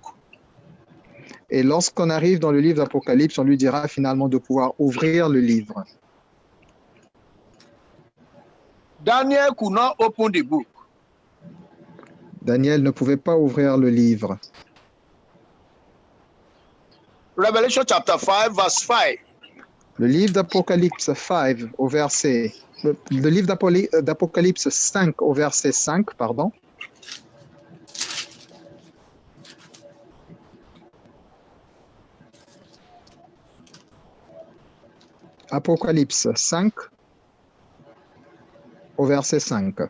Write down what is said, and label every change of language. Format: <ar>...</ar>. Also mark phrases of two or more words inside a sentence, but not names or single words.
<fr>et lorsqu'on arrive dans le livre d'Apocalypse, on lui dira finalement de pouvoir ouvrir le livre.</fr> <en>Daniel could not open the book.</en> <fr>Daniel ne pouvait pas ouvrir le livre.</fr> <en>Revelation chapter 5, verse 5.</en> <fr>Le livre d'Apocalypse 5 au verset... Le livre d'Apocalypse 5 au verset 5, pardon. Apocalypse 5 au verset 5.</fr>